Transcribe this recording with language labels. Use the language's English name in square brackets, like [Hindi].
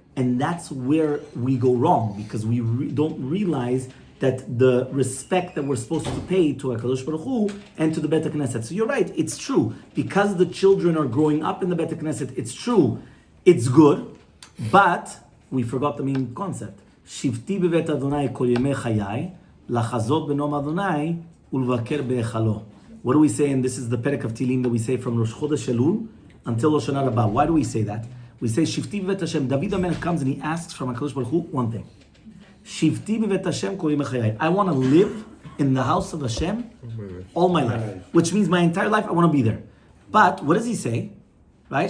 [English] And that's where we go wrong, because we don't realize that the respect that we're supposed to pay to HaKadosh Baruch Hu and to the Beit Knesset. So you're right, it's true. Because the children are growing up in the Beit Knesset, it's true, it's good, but we forgot the main concept. [Hebrew] שבתי בבית אדוני כל ימי חיי, לחזות בנום אדוני ולבקר בהיכלו. [English] What do we say? And this is the Perek of Tehillim that we say from Rosh Chodesh Elul until Rosh Hashanah Rabbah. Why do we say that? We say, [Hebrew] Shivti b'vet Hashem. [English] David HaMelech comes and he asks from HaKadosh Baruch Hu one thing. [Hebrew] Shivti b'vet Hashem kol yemei chayai. [English] I want to live in the house of Hashem all my life. Which means my entire life I want to be there. But what does he say? Right?